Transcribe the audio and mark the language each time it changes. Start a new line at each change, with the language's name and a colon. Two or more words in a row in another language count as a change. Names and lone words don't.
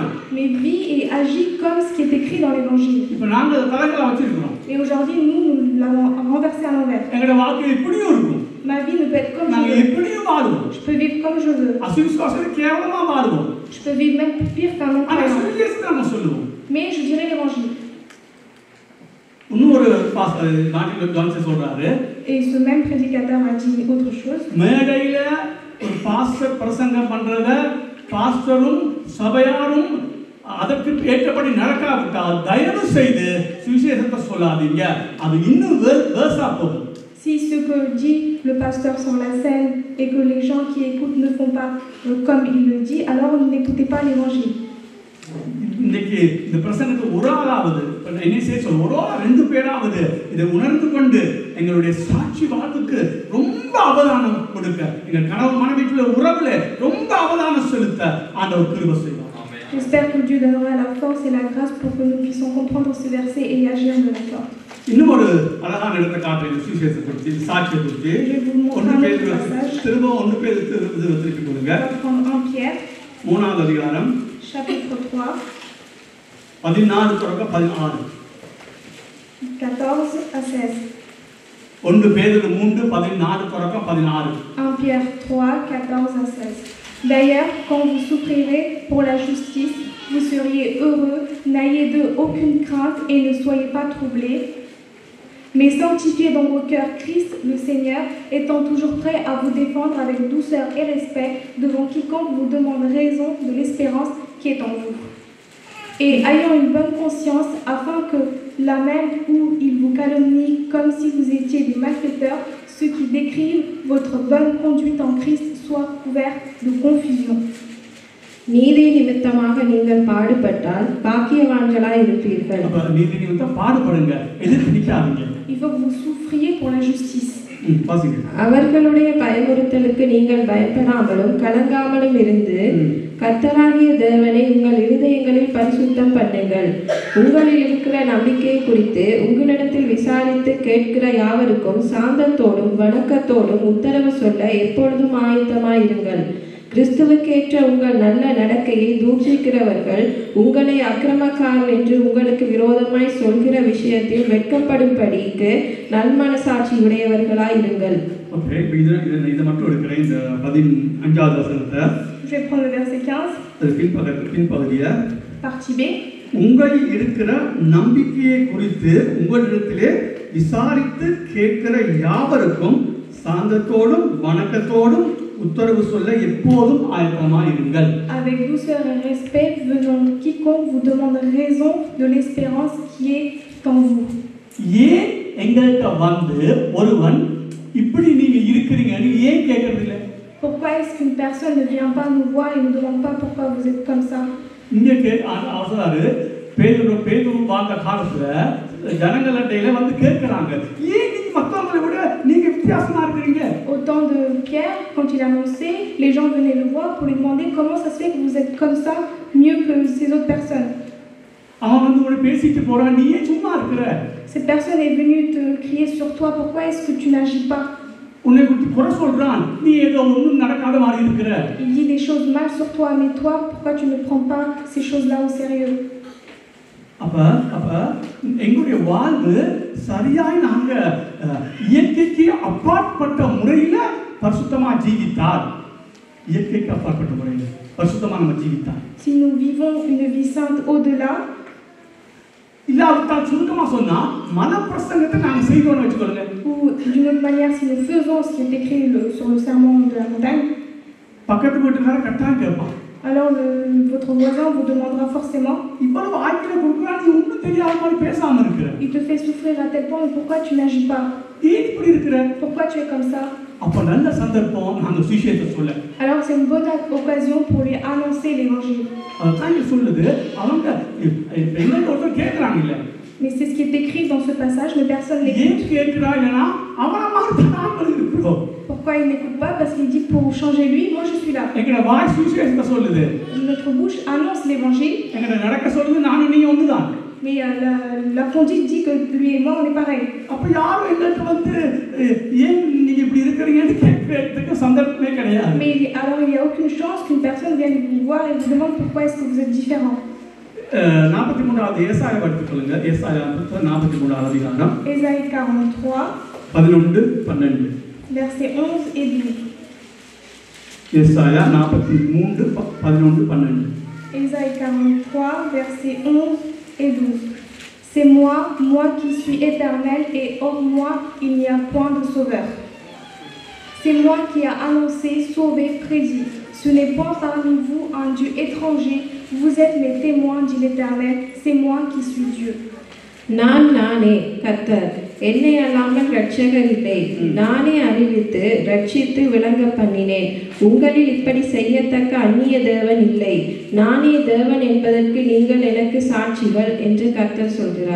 French: Mais vis et agis comme ce qui est écrit dans l'évangile.
Tamil: இப்போ நாங்க தலைகளை வச்சிருக்கோம்.
French: Et aujourd'hui nous l'avons renversé à l'envers.
Tamil: எங்கட வாழ்க்கை எப்படியும் இருக்கும்.
French: Ma vie ne peut être comme je veux.
Tamil: நான் எப்படியும் வாழ்வோம்.
French: Je peux vivre comme je veux.
Tamil: அசுவிசுவாசத்தை கேவலமா வாழ்வோம்.
French: Je peux vivre même pire qu'un non-croyant. Mais je dirais l'évangile.
Tamil: இன்னொரு பாஸ்டர் மார்ட்டின் ஜான்சன் சொல்றாரு.
French: Et ce même prédicateur a dit autre chose.
Tamil: மேடையில ஒரு பாஸ்டர் பிரசங்கம் பண்றத பாஸ்டரும் சபையாரும் அதற்கு ஏற்றபடி நடக்காவிட்டால் தயவு செய்து சுவிசேஷத்தை சொல்லாதீங்க. அது இன்னும் வேர்ஸா போகும்.
French: Si ce que dit le pasteur sur la scène et que les gens qui écoutent ne font pas comme il le dit, alors n'écoutez pas l'évangile.
Tamil: இன்னைக்கு இந்த பிரசங்கத்தை ஒரு ஆளாவது என்ன செய்ய சொல்ல ஒரு ஆள் 2 பேராவது இதை உணர்ந்து கொண்டு எங்களுடைய சாட்சி வாழ்வுக்கு ரொம்ப அவதானம் கொடுக்க எங்கள் கணவன் மனைவிக்குள்ள உறவுல ரொம்ப அவதானம் செலுத்த ஆண்டவர் கிருபை செய்வார்.
French: J'espère que Dieu donnera la force et la grâce pour que nous puissions comprendre ce verset et agir de la sorte.
Tamil: இன்னும் ஒரு அழகான இடத்தை காட்டுறேன் சுவிசேஷத்தை குறித்து சாட்சியை குறித்து. திரும்ப 1 பேர் திருப்பி கொடுங்க. 3ஆவது அதிகாரம்
French: chapitre 3
Tamil: 14 தொடக்க 16
French: 14 à 16.
Tamil: 1 பேதுரு 3 14 தொடக்க 16.
French: 1 Pierre 3 14 à 16. D'ailleurs, quand vous souffrirez pour la justice, vous seriez heureux, n'ayez d'eux aucune crainte et ne soyez pas troublés. Mais sanctifiez dans vos cœurs Christ le Seigneur, étant toujours prêt à vous défendre avec douceur et respect devant quiconque vous demande raison de l'espérance qui est en vous. et ayant une bonne conscience, afin que là même où ils vous calomnient comme si vous étiez des malfaiteurs, ceux qui décrivent votre bonne conduite en Christ soient couverts de confusion.
Tamil: நீதி நிமித்தமாக நீங்கள் பாடுபட்டால் பாக்கியவான்களாய் இருப்பீர்கள். அப்ப நீதி நிமித்தம் பாடுபடுங்க, எதிர்த்து நிக்காதீங்க.
French: Il faut que vous souffriez pour la justice.
Tamil: வாசிங்க. அவர்களுடைய பயமுறுத்தலுக்கு நீங்கள் பயப்படாமலும் கலங்காமலும் இருந்து கர்த்தராகிய தேவனை உங்கள் இருதயங்களில் பரிசுத்தம் பண்ணுங்கள். உங்களில் இருக்கிற நம்பிக்கையை குறித்து உங்களிடத்தில் விசாரித்து கேட்கிற யாவருக்கும் சாந்தத்தோடும் வணக்கத்தோடும் உத்தரவு சொல்ல எப்பொழுதும் ஆயத்தமாயிருங்கள். கிறிஸ்துவுக்கேற்ற உங்கள் நல்ல நடக்கையை தூஷிக்கிறவர்கள் உங்களை அக்கிரமக்காரன் என்று உங்களுக்கு விரோதமாய் சொல்கிற விஷயத்தில் வெட்கப்படும்படிக்கு நல்மனசாட்சி உடையவர்களாய் இருங்கள். ஓகே, இதை மட்டும் எடுக்கிறேன். இந்த 15வது வசனத்தை
French: Je vais prendre le verset 15,
Tamil: பின்பகுதியை
French: partie B.
Tamil: உங்களில் இருக்கிற நம்பிக்கையை குறித்து உங்களிடத்திலே விசாரித்து கேட்கிற யாவருக்கும் சாந்தத்தோடும் வணக்கத்தோடும் உத்தரவு சொல்ல எப்போதும் ஆயத்தமாயிருங்கள்.
French: Avec douceur et respect, venons quiconque vous demande raison de l'espérance qui est en vous.
Tamil: ஏன் எங்கள்கிட்ட வந்து ஒருவன் இப்படி நீங்க இருக்கிறீங்கன்னு ஏன் கேட்கறது இல்லை?
French: Pourquoi est-ce qu'une personne ne vient pas nous voir et ne demande pas pourquoi vous êtes comme ça?
Tamil: இங்க அவசராரு பேதுரு வாழ்ந்த காலத்துல ஜனங்களிடையில வந்து கேட்கிறாங்க, ஏன் நீங்க மற்றவங்களை விட நீங்க வித்தியாசமா இருக்கிறீங்க?
French: Au temps de Pierre, quand il annonçait, les gens venaient le voir pour lui demander comment ça se fait que vous êtes comme ça, mieux que ces autres personnes.
Tamil: அவன் வந்து உன்னை பேசிட்டு போறான், நீ ஏன் சும்மா இருக்கிற?
French: Cette personne est venue te crier sur toi, pourquoi est-ce que tu n'agis pas?
Tamil: உன்னை குறித்து குறை சொல்றான், நீ ஏதோ ஒன்றும் நடக்காத மாதிரி இருக்கிற.
French: Il dit des choses mal sur toi, mais toi, pourquoi tu ne prends pas ces choses-là au sérieux?
Tamil: அப்ப எங்களுடைய வாழ்வு சரியாய் நாங்க இயற்கைக்கு அப்பாற்பட்ட முறையில பரிசுத்தமா ஜீவித்தால், இயற்கைக்கு அப்பாற்பட்ட முறையில பரிசுத்தமா நம்ம ஜீவித்தால்,
French: Si nous vivons une vie sainte au-delà,
Tamil: இல்லாவிட்டால் சுருக்கமா சொன்னா மனப்பிரசங்கத்தை நாங்க செய்தோம்னு வச்சுக்கோங்க.
French: ou d'une autre manière, si nous faisons ce qui est écrit sur le sermon de la montagne,
Tamil: பக்கத்து வீட்டுக்காரன் கட்டாயம் கேட்பான்,
French: alors votre voisin vous demandera forcément,
Tamil: இவ்வளவு ஆட்களை கொடுக்குறான், நீ ஒன்றும் தெரியாத மாதிரி பேசாம இருக்கிற,
French: il te fait souffrir à tel point, pourquoi tu n'agis pas?
Tamil: ஏன் இப்படி இருக்கிற?
French: Pourquoi tu es comme ça?
Tamil: அப்ப நல்ல சந்தர்ப்பம் நாங்க சுவிசேஷத்தை சொல்ல.
French: Alors c'est une bonne occasion pour lui annoncer l'évangile.
Tamil: அதான் இங்க சொல்லுது, அவங்க எங்களுக்கு ஒருத்தர் கேட்கறாங்க இல்ல,
French: Mais c'est ce qui est écrit dans ce passage, mais personne n'écoute.
Tamil: ஏன் கேட்கிறா இல்லைன்னா அவன மாதிரி நாங்கள் இருக்கிறோம்.
French: Pourquoi il n'écoute pas? Parce qu'il dit pour changer lui, moi je suis là.
Tamil: எங்கட வாய் சுவிசேஷத்தை சொல்லுது,
French: Notre bouche annonce l'évangile,
Tamil: எங்கட நடக்க சொல்லுது நானும் நீ ஒண்ணுதான்.
French: mais la conduite dit que lui et moi on est pareil.
Tamil: அப்ப யாரும் எங்கள்கிட்ட வந்து ஏன் நீங்க இப்படி இருக்கிறீங்கன்னு கேட்கறதுக்கு சந்தர்ப்பமே கிடையாது.
French: Mais alors il n'y a aucune chance qu'une personne vienne vous voir et vous demande pourquoi est-ce que vous êtes différent.
Tamil: 43வது ஏசாயா எடுத்துக்கொள்ளுங்க. ஏசாயா 43வது அதிகாரம்
French: Ésaïe 43, 11-12. versets 11 et 12.
Tamil: ஏசாயா 43 11-12.
French: Ésaïe 43, versets 11 et 12. C'est moi, moi qui suis éternel, et hors moi, il n'y a point de sauveur. C'est moi qui a annoncé, sauvé, prédit. Ce n'est point parmi vous un Dieu étranger. Vous êtes mes témoins, dit l'Éternel. C'est moi qui suis Dieu.
Tamil: நானே கர்த்தர், என்னை அல்லாமல் இரட்சகர் இல்லை. நானே அறிவித்து ரட்சித்து விளங்க பண்ணினேன். உங்களில் இப்படி செய்யத்தக்க அந்நிய தேவன் இல்லை. நானே தேவன் என்பதற்கு நீங்கள் எனக்கு சாட்சிகள் என்று கர்த்தர் சொல்கிறார்.